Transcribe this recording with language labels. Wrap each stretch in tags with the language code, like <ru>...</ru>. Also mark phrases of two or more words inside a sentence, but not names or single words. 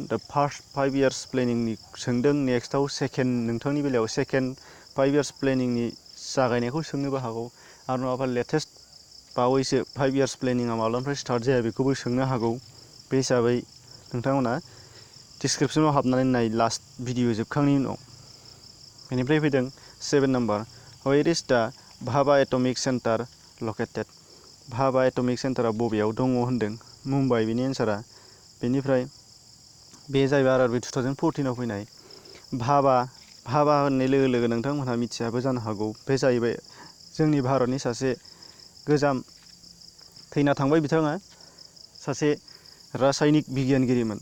<brx>दा फार्स्ट 5</brx> <en>years planning</en> <brx>सोंदों, नेक्स्टआव नोंथांनि बेलायाव</brx> <en>second 5 years planning</en> <brx>जागायनायखौ सोंनोबो हागौ। आरो नङाबा लेटेस्ट बावैसो 5</brx> <en>years planning</en> <brx>माब्लानिफ्राय स्टार्ट जाया बेखौबो सोंनो हागौ। बे हिसाबै नोंथांमोना डिसक्रिपसनाव हाबनानै नाय</brx> <en>last video</en> <brx>जोबखांनायनि उनाव। बेनिफ्राय फैदों 7</brx> <en>number where is the Bhabha Atomic Centre located.</en> <brx>भाभा एटमिक सेन्टारा बबेयाव दङ होनदों। मुम्बाइ बेनि एन्सारा। बेनिफ्राय बे जाहैबाय आरआरबि 2014आव फैनाय। भाभा होननाय लोगो लोगो नोंथांमोनहा मिथियाबो जानो हागौ। बे जाहैबाय जोंनि भारतनि सासे गोजाम थैना थांबाय बिथाङा सासे रासायनिक बिगियानगिरिमोन।</brx>